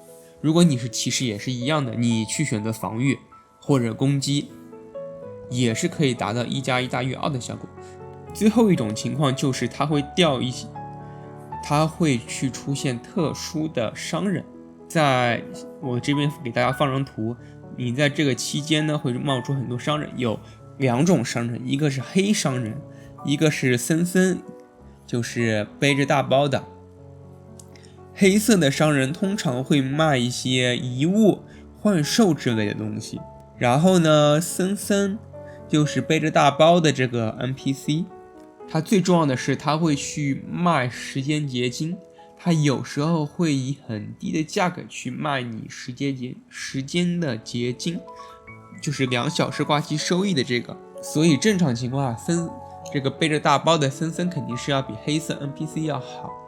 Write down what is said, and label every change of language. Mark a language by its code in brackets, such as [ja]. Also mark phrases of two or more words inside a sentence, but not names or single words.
[zh] 如果你是騎士也是一樣的，你去選擇防禦或者攻擊也是可以達到1+1大於2的效果。最後一種情況就是它會掉一些，它会去出現特殊的商人，在我這邊給大家放張圖，你在這個期間呢會冒出很多商人，有2種商人，一個是黑商人，一個是森森， 就是背着大包的。黑色的商人通常会卖一些遗物、幻兽之類的東西。然後呢，森森就是背着大包的这个 NPC， 他最重要的是他会去賣时間結晶，他有時候會以很低的價格去賣你時間的結晶，就是2小時掛機收益的這個。所以正常情況下，這個背着大包的森森肯定是要比黑色 NPC 要好的。